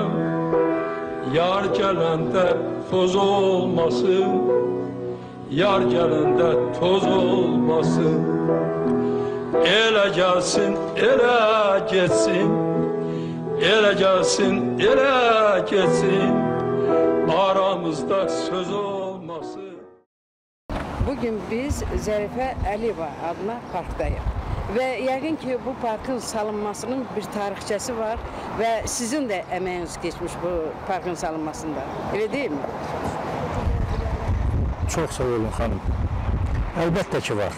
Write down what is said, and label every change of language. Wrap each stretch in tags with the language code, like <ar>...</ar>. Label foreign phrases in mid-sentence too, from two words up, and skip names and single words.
<az>Yar gelende toz olmasın, yar gelende toz olmasın. Ele gelsin, ele geçsin, ele gelsin, ele geçsin. Aramızda söz olmasın. Bugün biz Zərifə Əliyeva adına parkdayıq. Və yəqin ki, bu parkın salınmasının bir tarixçəsi var və sizin də əməyiniz geçmiş bu parkın salınmasında. Elə deyil mi? Çox sağ olun xanım. Əlbəttə ki, var.</az>